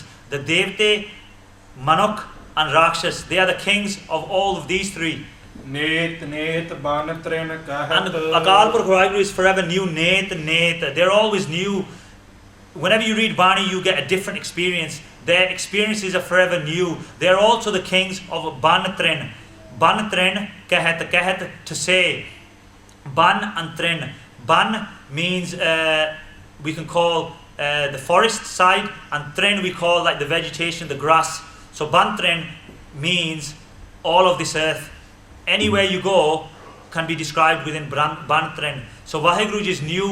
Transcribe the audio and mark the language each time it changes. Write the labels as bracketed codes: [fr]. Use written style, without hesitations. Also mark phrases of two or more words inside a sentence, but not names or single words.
[en] The Devte, Manuk and Rakshas, they are the kings of all of these 3. [pa] ਨਿਤ ਬਨ ਤ੍ਰਿਣ ਕਹਤ. [en] And Akal Purkh Waheguru is forever new. Net. They're always new. Whenever you read Bani, you get a different experience. Their experiences are forever new. They're also the kings of [pa] ਬਨ ਤ੍ਰਿਣ. ਬਨ ਤ੍ਰਿਣ, ਕਹਤ, [en] to say. Ban and Tren. Ban means we can call the forest side, and Tren we call like the vegetation, the grass. So Ban Tren means all of this earth. Anywhere you go, can be described within Banatren. So Waheguru is new.